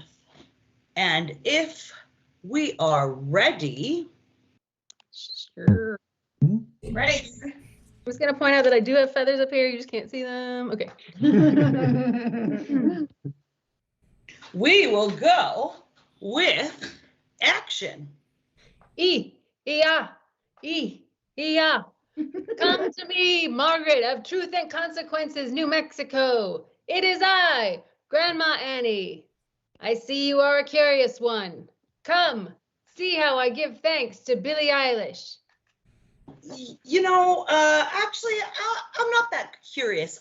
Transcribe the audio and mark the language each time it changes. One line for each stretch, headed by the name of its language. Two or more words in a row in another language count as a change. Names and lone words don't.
English: And if we are ready. Sure. Ready. I'm just going to point out that I do have feathers up here. You just can't see them. Okay. we will go with action. E-E-A. E-E-A. Come to me, Margaret of Truth and Consequences, New Mexico. It is I, Grandma Annie. I see you are a curious one. Come, see how I give thanks to Billie Eilish. Actually, I'm not that curious.